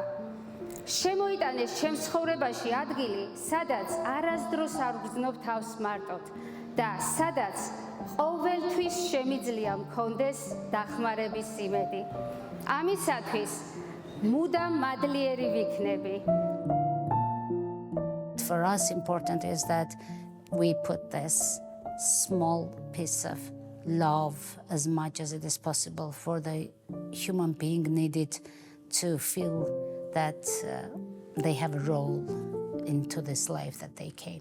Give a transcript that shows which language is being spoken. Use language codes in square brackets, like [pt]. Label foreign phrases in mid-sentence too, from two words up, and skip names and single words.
[ka] შემოიტანეს ჩემს ცხოვრებაში ადგილი, სადაც არასდროს არ ვგრძნობ თავს მარტოდ და სადაც ყოველთვის შემიძლია მქონდეს დახმარების იმედი. ამისათვის მუდამ მადლიერი ვიქნები. [en] For us, important is that we put this small piece of love as much as it is possible for the human being needed to feel that they have a role into this life that they came.